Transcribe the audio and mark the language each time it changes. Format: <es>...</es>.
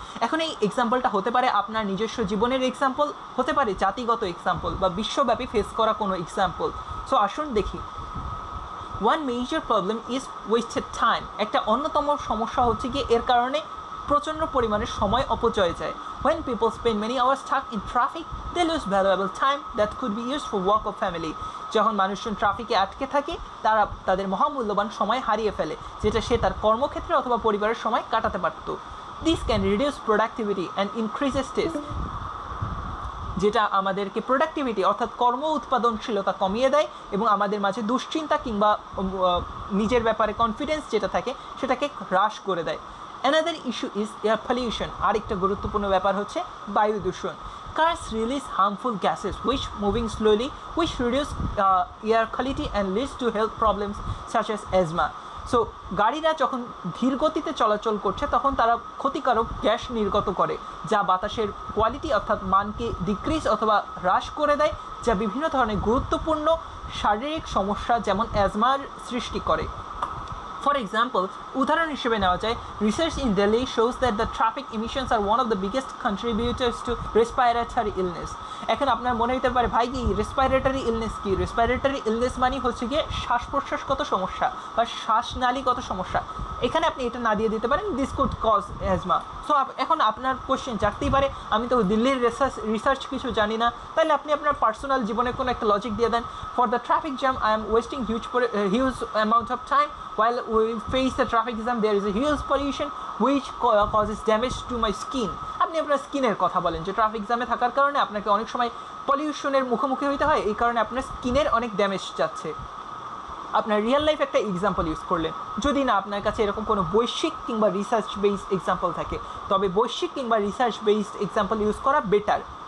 <bn>এখন এই এক্সাম্পলটা হতে পারে আপনার নিজস্ব জীবনের এক্সাম্পল, হতে পারে জাতিগত এক্সাম্পল বা বিশ্বব্যাপী ফেস করা কোনো এক্সাম্পল। সো আসুন দেখি।</bn> <en>One major problem is wasted time.</en> <bn>একটা অন্যতম সমস্যা হচ্ছে গিয়ে এর কারণে প্রচণ্ড পরিমাণে সময় অপচয় যায়।</bn> <en>When people spend many hours stuck in traffic, they lose valuable time that could be used for work or family.</en> <bn>যখন মানুষজন ট্রাফিকে আটকে থাকে তারা তাদের মহামূল্যবান সময় হারিয়ে ফেলে, যেটা সে তার কর্মক্ষেত্রে অথবা পরিবারের সময় কাটাতে পারত।</bn> <en>This can reduce productivity and increases stress,</en> <bn>যেটা আমাদেরকে প্রোডাক্টিভিটি অর্থাৎ কর্ম উৎপাদনশীলতা কমিয়ে দেয় এবং আমাদের মাঝে দুশ্চিন্তা কিংবা নিজের ব্যাপারে কনফিডেন্স যেটা থাকে সেটাকে হ্রাস করে দেয়।</bn> <en>Another issue is air pollution.</en> <bn>আরেকটা গুরুত্বপূর্ণ ব্যাপার হচ্ছে বায়ু দূষণ।</bn> <en>Cars release harmful gases which moving slowly, which reduce air quality and leads to health problems such as asthma.</en> <bn>So গাড়িরা যখন ধীর গতিতে চলাচল করছে তখন তারা ক্ষতিকারক গ্যাস নির্গত করে, যা বাতাসের কোয়ালিটি অর্থাৎ মানকে ডিক্রিজ অথবা হ্রাস করে দেয়, যা বিভিন্ন ধরনের গুরুত্বপূর্ণ শারীরিক সমস্যা যেমন অ্যাজমার সৃষ্টি করে।</bn> <en>For example,</en> <bn>উদাহরণ হিসেবে নেওয়া যায়,</bn> <en>research in Delhi shows that the traffic emissions are one of the biggest contributors to respiratory illness.</en> <bn>এখন আপনার মনে হতে পারে ভাই কি রেসপিরেটরি ইলনেস কি? রেসপিরেটরি ইলনেস মানে হচ্ছে গিয়ে শ্বাস প্রশ্বাসগত সমস্যা বা শ্বাসনালীগত সমস্যা। এখানে আপনি এটা না দিয়ে দিতে পারেন</bn> <en>This could cause asthma.</en> <bn>So এখন আপনার কোশ্চেন জাগতেই পারে আমি তো দিল্লির রিসার্চ কিছু জানি না, তাহলে আপনি আপনার পার্সোনাল জীবনে কোনো একটা লজিক দিয়ে দেন।</bn> <en>For the traffic jam I am wasting huge amount of time while we face the traffic jam there is a huge pollution which causes damage to my skin.</en> <bn>আপনি আপনার স্কিনের কথা বলেন যে ট্রাফিক জ্যামে থাকার কারণে আপনাকে অনেক সময় পলিউশনের মুখোমুখি হতে হয়, এই কারণে আপনার স্কিনের অনেক ড্যামেজ যাচ্ছে। আপনার রিয়েল লাইফ একটা এক্সাম্পল ইউজ করলেন। যদি না আপনার কাছে এরকম কোনো বৈশ্বিক কিংবা রিসার্চ বেসড এক্সাম্পল থাকে, তবে বৈশ্বিক কিংবা রিসার্চ বেসড এক্সাম্পল ইউজ করা বেটার।</bn>